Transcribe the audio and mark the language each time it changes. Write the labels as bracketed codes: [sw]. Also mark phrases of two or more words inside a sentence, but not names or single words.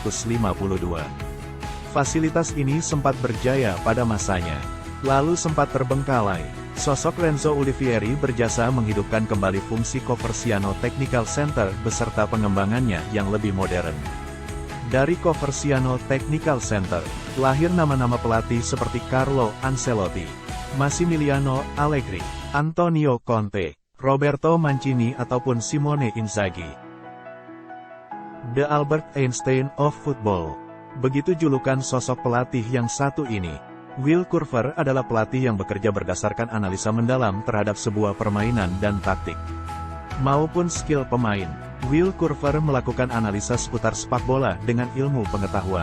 [id] Fasilitas ini sempat berjaya pada masanya, lalu sempat terbengkalai. Sosok Renzo Olivieri berjasa menghidupkan kembali fungsi Coverciano Technical Center beserta pengembangannya yang lebih modern. Dari Coverciano Technical Center, lahir nama-nama pelatih seperti Carlo Ancelotti, Massimiliano Allegri, Antonio Conte, Roberto Mancini ataupun Simone Inzaghi. [en] The Albert Einstein of Football. [id] Begitu julukan sosok pelatih yang satu ini. Will Curver adalah pelatih yang bekerja berdasarkan analisa mendalam terhadap sebuah permainan dan taktik maupun skill pemain. Will Curver melakukan analisa seputar sepak bola dengan ilmu pengetahuan.